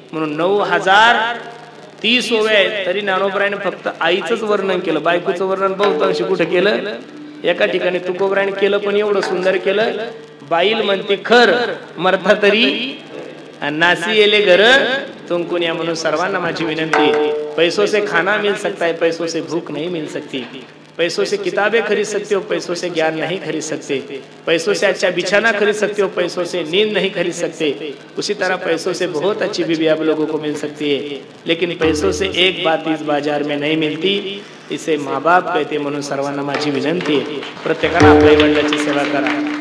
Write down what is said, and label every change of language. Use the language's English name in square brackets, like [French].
[Marathi] म्हणून 9030 ओव्या आहेत, तरी ज्ञानोबरायाने फक्त आईचंच वर्णन केलं. बायकोचं वर्णन बहुतांशी कुठं केलं? एका ठिकाणी तुकोबरायाने केलं, पण एवढं सुंदर केलं. बाईल म्हणते खर मरता तरी नासी येले घर तुमकुन या. म्हणून सर्वांना माझी विनंती, [Hindi] पैसों से खाना मिल सकता है, पैसों से भूख नहीं मिल सकती. पैसों से किताबें खरीद सकते हो, पैसों से ज्ञान नहीं खरीद सकते. पैसों से अच्छा बिछाना खरीद सकते हो, पैसों से नींद नहीं खरीद सकते. उसी तरह पैसों से बहुत अच्छी बीवी आप लोगों को मिल सकती है, लेकिन पैसों से एक बात इस बाजार में नहीं मिलती, इसे माँ बाप कहते. [Marathi] म्हणून सर्वांना माझी विनंती आहे, प्रत्येकाने आपल्या वडिलांची सेवा करा.